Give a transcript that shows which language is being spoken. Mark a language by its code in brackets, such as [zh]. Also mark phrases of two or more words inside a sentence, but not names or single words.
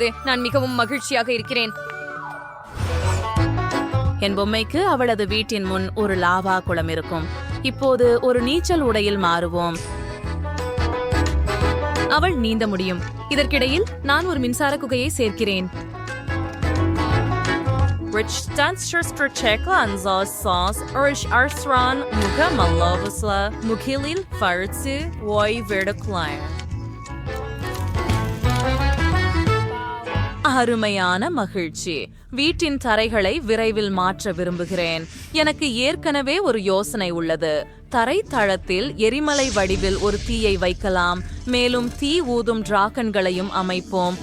[ta] நான் மிகவும் மகிழ்ச்சியாக இருக்கிறேன். என் பொம்மைக்கு அவளது வீட்டின் முன் ஒரு லாவா குளம் இருக்கும். இப்போது ஒரு நீச்சல் உடையில் மாறுவோம். அவள் நீந்த முடியும். இதற்கிடையில் நான் ஒரு மின்சார குகையை சேர்க்கிறேன். Rich dancers proteclanza sauce Rich Arthran Muga Malovasla Mukilil Fartsu Woi Verdacline. அருமையான மகிழ்ச்சி. வீட்டின் தரைகளை விரைவில் மாற்ற விரும்புகிறேன். எனக்கு ஏற்கனவே ஒரு யோசனை உள்ளது. தரை தளத்தில் எரிமலை வடிவில் ஒரு தீயை வைக்கலாம். மேலும் தீ ஊதும் டிராகன்களையும் அமைப்போம்.